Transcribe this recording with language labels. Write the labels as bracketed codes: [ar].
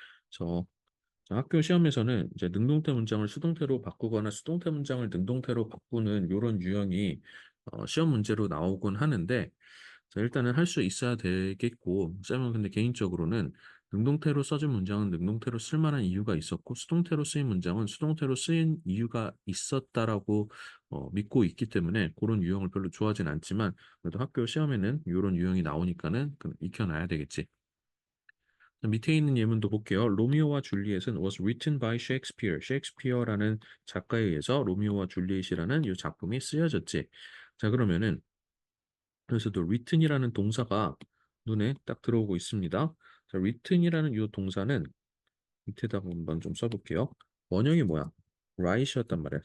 [ko] 그래서 자, 학교 시험에서는 이제 능동태 문장을 수동태로 바꾸거나 수동태 문장을 능동태로 바꾸는 이런 유형이 시험 문제로 나오곤 하는데, 자, 일단은 할 수 있어야 되겠고, 쌤은 근데 개인적으로는 능동태로 써진 문장은 능동태로 쓸 만한 이유가 있었고, 수동태로 쓰인 문장은 수동태로 쓰인 이유가 있었다라고 믿고 있기 때문에 그런 유형을 별로 좋아하진 않지만, 그래도 학교 시험에는 이런 유형이 나오니까는 익혀놔야 되겠지. 밑에 있는 예문도 볼게요. [en] 로미오와 줄리엣은 was written by Shakespeare. [ko] 셰익스피어라는 작가에 의해서 로미오와 줄리엣이라는 이 작품이 쓰여졌지. 자, 그러면은 여기서도 written이라는 동사가 눈에 딱 들어오고 있습니다. 자, written이라는 이 동사는 밑에다가 한번 좀 써볼게요. 원형이 뭐야? right이었단 말이야.